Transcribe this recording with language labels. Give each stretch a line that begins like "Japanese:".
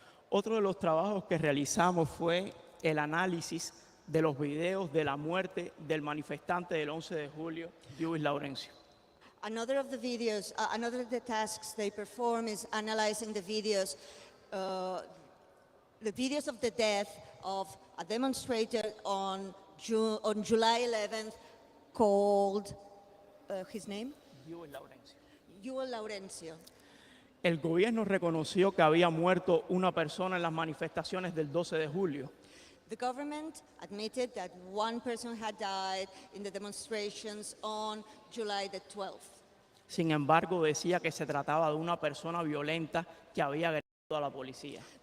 Spanish: Otro de los trabajos que realizamos fue el análisis de los videos de la muerte del manifestante del 11 de julio, Luis Laurencio.
English: Another of the tasks they perform is analyzing the videos of the death of a demonstrator on July 11th called, his name?
Spanish: Luis Laurencio. El gobierno reconoció que había muerto una persona en las manifestaciones del 12 de julio.
English: The government admitted that one person had died in the demonstrations on July the 12th.
Spanish: Sin embargo, decía que se trataba de una persona violenta que había agredido a la policía.